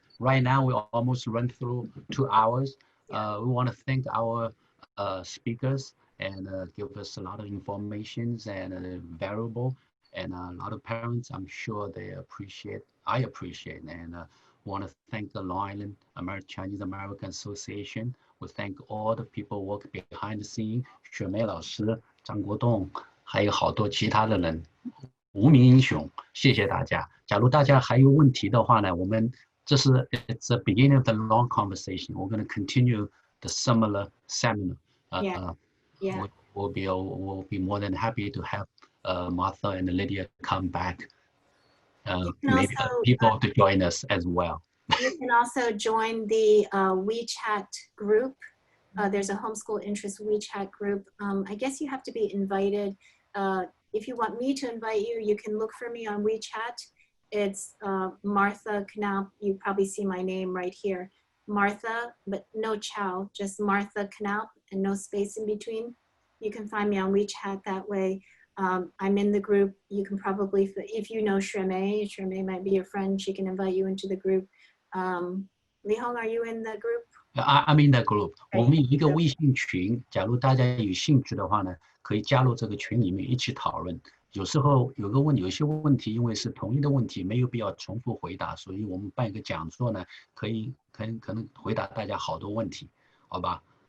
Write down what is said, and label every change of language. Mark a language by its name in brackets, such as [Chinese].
[English] Right now, we almost run through 2 hours. We want to thank our speakers and give us a lot of information and valuable. And a lot of parents, I'm sure they appreciate, I appreciate, and want to thank the Long Island Chinese American Association. We thank all the people work behind the scene, [Chinese] 雪梅老师、张国栋，还有好多其他的人，无名英雄，谢谢大家。假如大家还有问题的话呢，我们这是 [English] it's the beginning of the long conversation. We're going to continue the similar seminar. We'll be more than happy to have Martha and Lydia come back. Maybe Also, people to join us as well. You can also join the WeChat group. There's a homeschool interest WeChat group. I guess you have to be invited. If you want me to invite you, you can look for me on WeChat. It's Martha Knaupp. You probably see my name right here. Martha, but no Chow, just Martha Knaupp and no space in between. You can find me on WeChat that way. I'm in the group. You can probably, if you know Shreme might be your friend. She can invite you into the group. Li Hong, are you in the group? I'm in the group. [Chinese] 我们有一个微信群，假如大家有兴趣的话呢，可以加入这个群里面一起讨论。有时候有些问题，因为是同一的问题，没有必要重复回答，所以我们办一个讲座呢，可能回答大家好多问题，好吧？